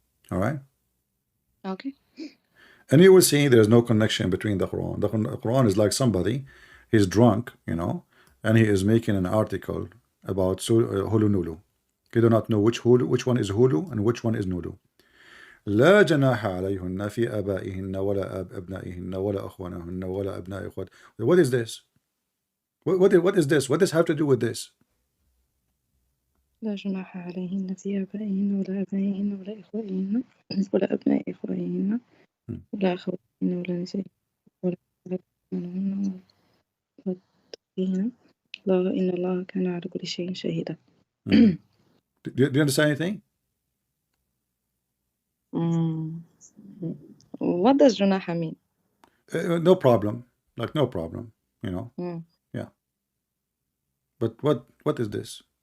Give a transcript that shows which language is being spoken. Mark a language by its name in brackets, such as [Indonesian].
[English] All right. Okay. And you will see there's no connection between the Quran. The Quran is like somebody, He's drunk, you know, and he is making an article about Hulu Nulu. You do not know which one is Hulu and which one is Nulu. [Arabic] لا جناح عليهن في آبائهن ولا أبنائهن ولا أخوانهن ولا أبناء إخوات. [English] What is this? What is this? What does have to do with this? [Arabic] لا جناح عليهن في آبائهن ولا أبنائهن ولا إخوانهن ولا أبناء إخوانهن ولا أخواتهن ولا نسائهن ولا أخواتهن ولا أخواتهن لا إن الله كان على كل شيء شهيدا. [English] Do you understand anything? What does جناح mean? No problem. Like no problem, you know. Yeah. But what is this?